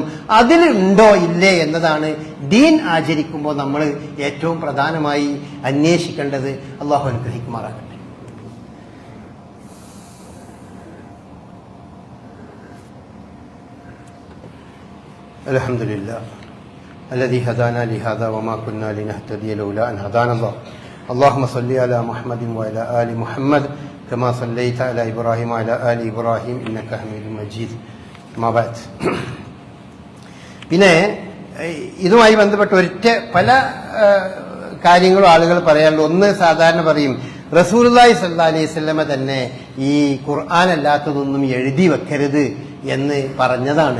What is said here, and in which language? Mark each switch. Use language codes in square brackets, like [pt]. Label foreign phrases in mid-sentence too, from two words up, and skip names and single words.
[ml] അതിലുണ്ടോ ഇല്ലേ എന്നതാണ് ദീൻ ആചരിക്കുമ്പോൾ നമ്മൾ ഏറ്റവും പ്രധാനമായി അന്വേഷിക്കേണ്ടത്. അള്ളാഹു അനുഗ്രഹിക്കുമാറാകട്ടെ. [ar] الحمد لله الذي هدانا لهذا وما كنا لنهتدي لولا أن هدانا الله اللهم صل على محمد وعلى آل محمد كما صليت على إبراهيم وعلى آل إبراهيم إنك حميد مجيد. أما بعد. [ml] പിന്നെ ഇതുമായി ബന്ധപ്പെട്ട് പല കാര്യങ്ങളും ആളുകൾ പറയാറുണ്ട്. ഒന്ന്, സാധാരണ പറയും റസൂലുള്ളാഹി [ar] صلى الله عليه وسلم [ml] തന്നെ ഈ ഖുർആൻ അല്ലാത്തതൊന്നും എഴുതി വെക്കരുത് എന്ന് പറഞ്ഞതാണ്.